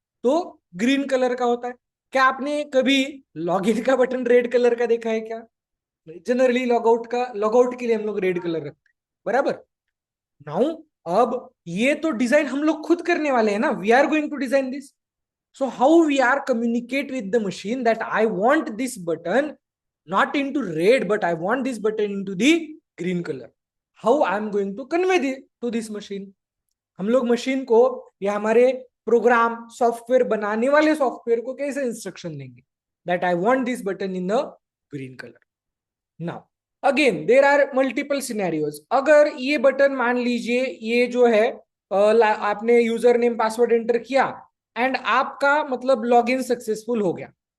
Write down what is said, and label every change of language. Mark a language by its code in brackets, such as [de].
[hi] तो green colour का होता है. क्या आपने कभी लॉगिन का बटन रेड कलर का देखा है क्या? जनरली लॉगआउट के लिए हम लोग रेड कलर रखते हैं. बराबर. नाउ, अब ये तो डिजाइन हम लोग खुद करने वाले हैं ना, [en] We are going to design this. So how we are communicate with the machine that I want this button not into red, but I want this button into the green color. How I am going to convey to this machine? [hi] हम लोग machine को या हमारे programme software बनाने वाले software को कैसे instruction देंगे? [en] That I want this button in the green colour. Now again there are multiple scenarios. [hi] अगर ये बटन, मान लीजिए ये जो है, आपने यूजर नेम पासवर्ड एंटर किया एंड आपका मतलब लॉगिन सक्सेसफुल हो गया.